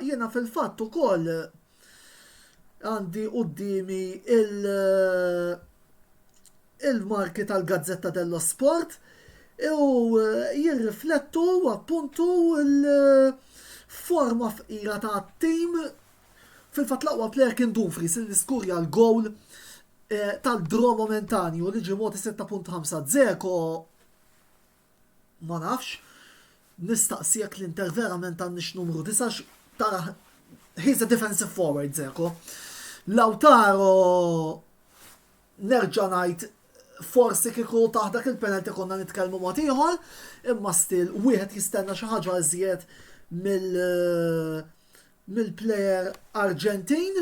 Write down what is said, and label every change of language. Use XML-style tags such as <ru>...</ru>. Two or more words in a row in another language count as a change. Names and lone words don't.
<mt>Jiena fil-fatt ukoll għandi qudiemi il-marki tal-Gazzetta dello Sport u jirriflettu appuntu l-forma fqira ta' tim fil-fatt l-aqwa plejer kien Dumfries li skurja l-gowl tal-draw momentanju li ġimgħoti 6.5 Dzeko ma nafx nistaqsijek l-Inter verament għandix numru 9 tara</mt> <en>he's a defensive forward</en> <mt>Dzeko. Lautaro nerġa' ngħid forsi kieku taħdak il-penalty konna nitkellmu mod ieħor, imma still wieħed jistenna xi ħaġa iżjed mill-plejer Arġentin.</mt>